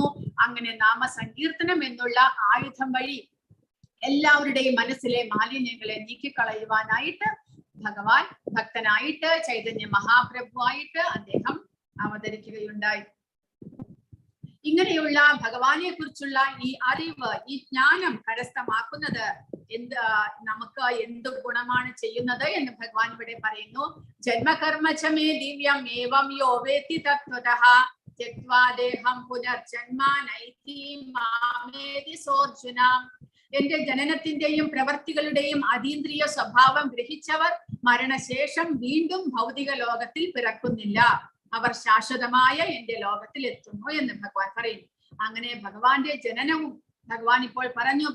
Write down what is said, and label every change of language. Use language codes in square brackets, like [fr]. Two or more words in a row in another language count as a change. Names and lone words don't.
[ml] അങ്ങനെ നാമസങ്കീർത്തനം എന്നുള്ള ആയുധം വഴി എല്ലാവരുടെയും മനസ്സിലെ മാലിന്യങ്ങളെ നീക്കിക്കളയുവാനായിട്ട് ഭഗവാൻ ഭക്തനായിട്ട് ചൈതന്യ മഹാപ്രഭുവായിട്ട് അദ്ദേഹം അവതരിക്കുകയുണ്ടായി. ഇങ്ങനെയുള്ള ഭഗവാനെ കുറിച്ചുള്ള ഈ അറിവ്, ഈ ജ്ഞാനം കരസ്ഥമാക്കുന്നത് നമുക്ക് എന്ത് ഗുണമാണ് ചെയ്യുന്നത് എന്ന് ഭഗവാൻ ഇവിടെ പറയുന്നു. [sa] ജന്മകർമ്മചമേ ദിവ്യം ഏവം യോ വേത്തി തത്വതഃ ത്യക്ത്വാ ദേഹം പുനർജന്മ നൈതി മാമേതി സോർജുന. [ml] എന്റെ ജനനത്തിന്റെയും പ്രവർത്തികളുടെയും അതീന്ദ്രിയ സ്വഭാവം ഗ്രഹിച്ചവർ മരണശേഷം വീണ്ടും ഭൗതിക ലോകത്തിൽ പിറക്കുന്നില്ല, അവർ ശാശ്വതമായ എന്റെ ലോകത്തിൽ എത്തുന്നു എന്ന് ഭഗവാൻ പറയുന്നു. അങ്ങനെ ഭഗവാന്റെ ജനനവും ഭഗവാൻ ഇപ്പോൾ പറഞ്ഞു.